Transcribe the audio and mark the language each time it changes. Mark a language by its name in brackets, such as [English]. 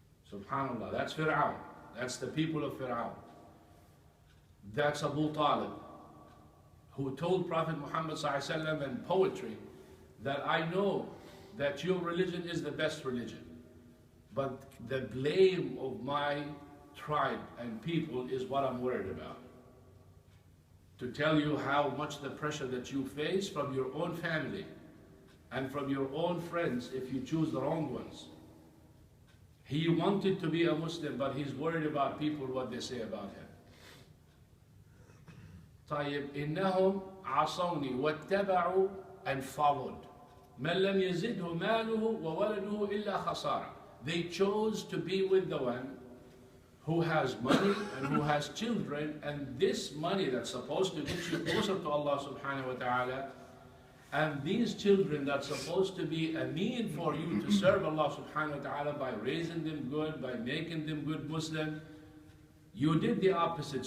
[English] Subhanallah, that's Fir'aun. That's the people of Fir'aun. That's Abu Talib, who told Prophet Muhammad ﷺ in poetry that I know that your religion is the best religion, but the blame of my tribe and people is what I'm worried about. To tell you how much the pressure that you face from your own family and from your own friends if you choose the wrong ones. He wanted to be a Muslim, but he's worried about people, what they say about him. [Arabic] طيب إنهم عصوني واتبعوا [English] and followed. [Arabic] من لم يزده ماله وولده إلا خسارة. [English] They chose to be with the one who has money and who has children, and this money that's supposed to get you closer to Allah subhanahu wa ta'ala, and these children that's supposed to be a mean for you to serve Allah subhanahu wa ta'ala by raising them good, by making them good Muslim, you did the opposite.